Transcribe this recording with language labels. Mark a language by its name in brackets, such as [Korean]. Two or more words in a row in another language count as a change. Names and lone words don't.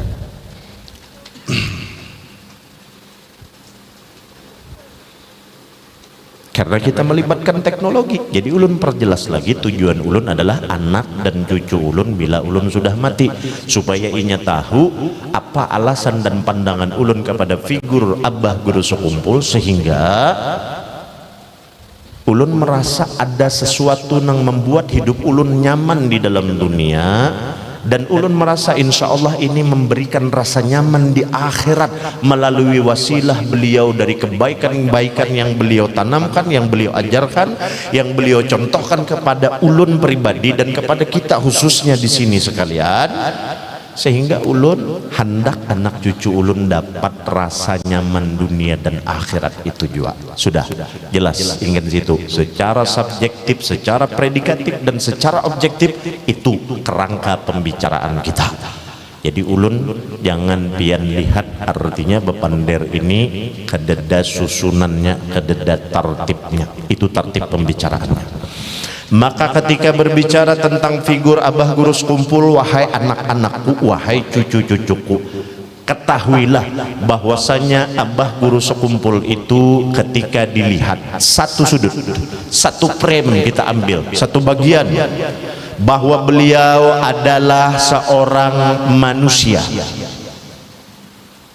[Indonesian] Karena kita melibatkan teknologi, jadi ulun perjelas lagi tujuan ulun adalah anak dan cucu ulun bila ulun sudah mati, supaya inya tahu apa alasan dan pandangan ulun kepada figur abah guru sekumpul, sehingga ulun merasa ada sesuatu yang membuat hidup ulun nyaman di dalam dunia, dan ulun merasa [Arabic] إن شاء الله [Indonesian] ini memberikan rasa nyaman di akhirat melalui wasilah beliau dari kebaikan-kebaikan yang beliau tanamkan, yang beliau ajarkan, yang beliau contohkan kepada ulun pribadi dan kepada kita khususnya di sini sekalian, sehingga ulun hendak anak cucu ulun dapat rasa nyaman dunia dan akhirat itu juga. Sudah jelas ingin situ, secara subjektif, secara predikatif dan secara objektif, itu kerangka pembicaraan kita. Jadi ulun jangan pian lihat artinya bepander ini kededa susunannya, kededa tartibnya, itu tartib pembicaraannya. Maka ketika berbicara tentang figur abah guru sekumpul, wahai anak-anakku, wahai cucu-cucuku, ketahuilah bahwasanya abah guru sekumpul itu ketika dilihat satu sudut, satu frame kita ambil, satu bagian, bahwa beliau adalah seorang manusia,